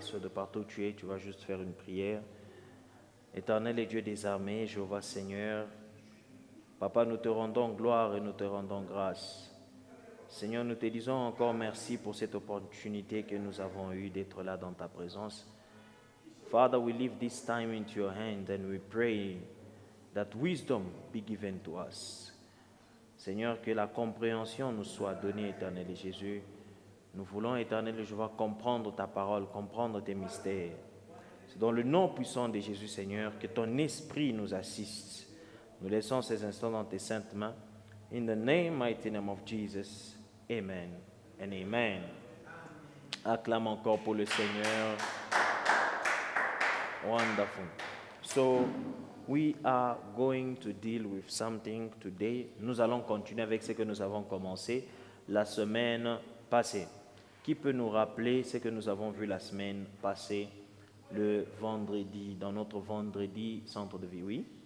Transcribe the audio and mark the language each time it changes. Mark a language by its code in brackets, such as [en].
[fr] So de partout où tu es, tu vas juste faire une prière. Éternel et Dieu des armées, Jéhovah Seigneur, Papa, nous te rendons gloire et nous te rendons grâce. Seigneur, nous te disons encore merci pour cette opportunité que nous avons eue d'être là dans ta présence. [en] Father, we leave this time into your hand and we pray that wisdom be given to us. [fr] Seigneur, que la compréhension nous soit donnée, éternel Jésus. Nous voulons, éternel Jéhovah, comprendre ta parole, comprendre tes mystères. C'est dans le nom puissant de Jésus, Seigneur, que ton esprit nous assiste. Nous laissons ces instants dans tes saintes mains. [en] In the mighty name of Jesus, amen and amen. [fr] Acclame encore pour le Seigneur. [en] Wonderful. So, we are going to deal with something today. [fr] Nous allons continuer avec ce que nous avons commencé la semaine passée. Qui peut nous rappeler ce que nous avons vu la semaine passée, le vendredi, dans notre vendredi centre de vie, oui?